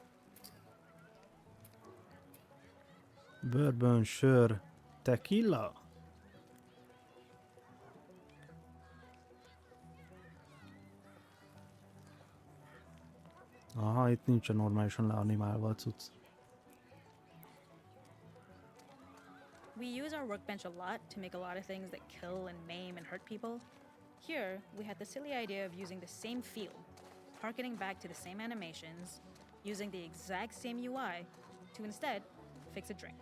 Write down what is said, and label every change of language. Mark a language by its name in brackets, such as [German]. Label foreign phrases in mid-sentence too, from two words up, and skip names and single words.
[Hungarian] Bourbon, sör, tequila. Aha, itt nincsen normálisan leanimálva a cucc. [English] We use our workbench a lot to make a lot of things that kill and maim and hurt people. Here, we had the silly idea of using the same field, harkening back to the same animations, using the exact same UI to instead fix a drink.